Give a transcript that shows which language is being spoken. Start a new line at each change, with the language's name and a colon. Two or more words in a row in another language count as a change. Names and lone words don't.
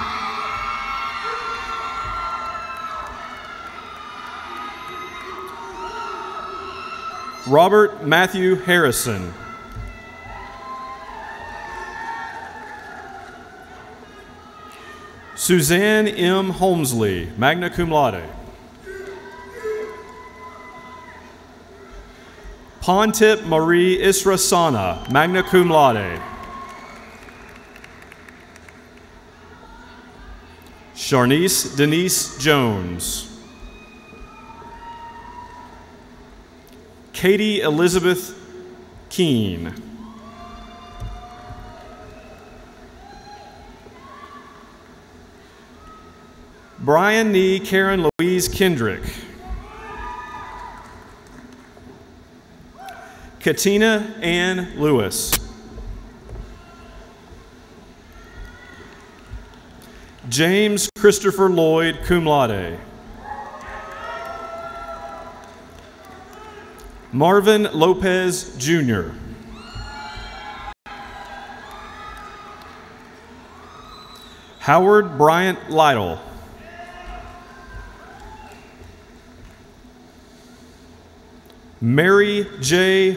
English: Robert Matthew Harrison. Suzanne M. Holmesley,
Latin: magna cum laude.
English: Pontip Marie Israsana,
Latin: magna cum laude.
English: Sharnice Denise Jones. Katie Elizabeth Keene. Brian Nee Karen Louise Kendrick. Katina Ann Lewis. James Christopher Lloyd,
Latin: cum laude.
English: Marvin Lopez, Jr. Howard Bryant Lytle. Mary J.